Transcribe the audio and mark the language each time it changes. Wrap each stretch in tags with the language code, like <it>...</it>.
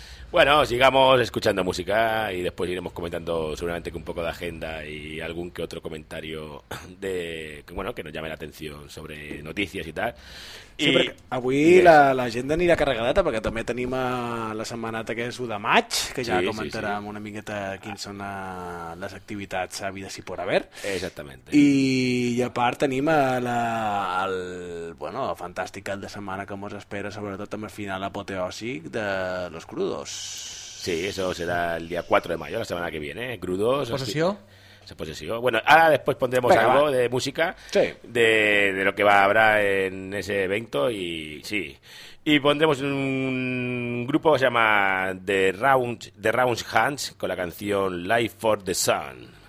<es>Bueno, sigamos escuchando música y después iremos comentando seguramente con un poco de agenda y algún que otro comentario de que, bueno, que nos llame la atención sobre noticias y tal.</es> <ca>Sí, i, avui i la agenda anirà carregadeta perquè també tenim la setmaneta que és 1 de maig, que ja sí, comentarem sí, sí, una miqueta quines són les activitats habides i por haver. Exactament. I a part tenim la fantàstic cap de setmana que ens espera, sobretot amb el final apoteòsic de Los Crudos.</ca> <es>Sí, eso será el día 4 de mayo, la semana que viene, Crudos. Posesió. Se posesió. Bueno, ahora después pondremos de música, sí, de lo que va a haber en ese evento y sí. Y pondremos un grupo que se llama The Round Hands con la canción Life for the Sun.</es>